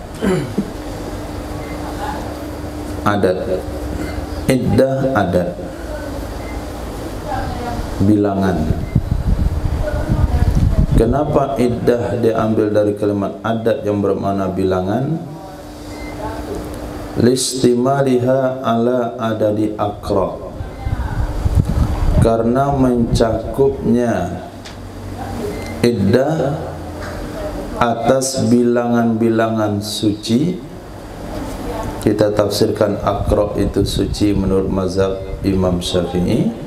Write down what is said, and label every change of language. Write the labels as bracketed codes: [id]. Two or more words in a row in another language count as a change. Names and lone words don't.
[id] Iddah adat, bilangan. Kenapa iddah diambil dari kalimat adat yang bermakna bilangan? [ar] لاشتمالها على عدد أقراء, [id] karena mencakupnya iddah atas bilangan-bilangan suci. Kita tafsirkan akra itu suci menurut mazhab Imam Syafi'i.